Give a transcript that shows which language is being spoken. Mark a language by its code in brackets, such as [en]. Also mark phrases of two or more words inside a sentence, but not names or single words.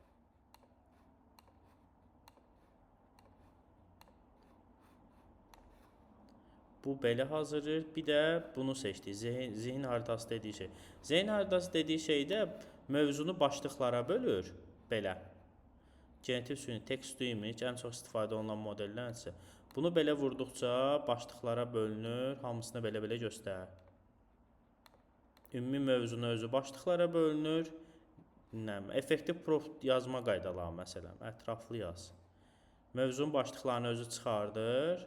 [az] Bu belə hazırlayır. Bir də bunu seçdik. [tr] Zihin haritası [az] dediyi şey. [tr] Zihin haritası [az] dediyi şey də mövzunu başlıqlara bölür. Belə. Generativ süni, [en] text to image [az] ən çox istifadə olunan modellərsə. Bunu belə vurduqca başlıqlara bölünür. Hamısını belə göstərir. Ümumi mövzunun özü başlıqlara bölünür. Effektiv prompt yazma qaydaları məsələn. Ətraflı yaz. Mövzunun başlıqlarını özü çıxardır.